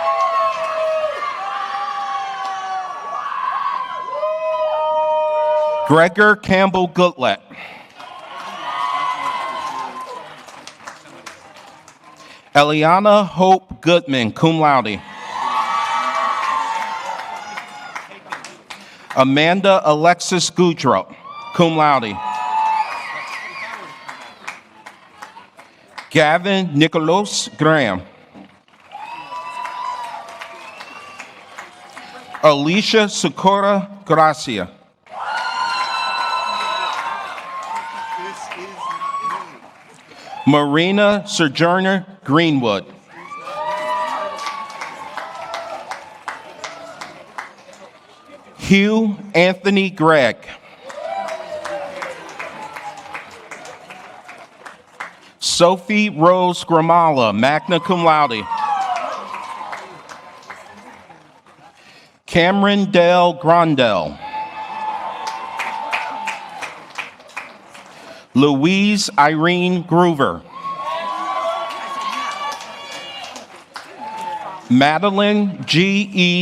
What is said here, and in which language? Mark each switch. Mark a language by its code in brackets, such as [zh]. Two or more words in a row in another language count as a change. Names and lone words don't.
[en] Gregor Campbell Goodlett. Eliana Hope Goodman, [la] cum laude. [en] Amanda Alexis Goudreau, [la] cum laude. [en] Gavin Nicholas Graham. Alicia Socorro Gracia. Marina Sojourner Greenwood. Hugh Anthony Gregg. Sophie Rose Gramala, [la] magna cum laude. [en] Cameron Dale Grondell. Louise Irene Groover. Madeline G.E.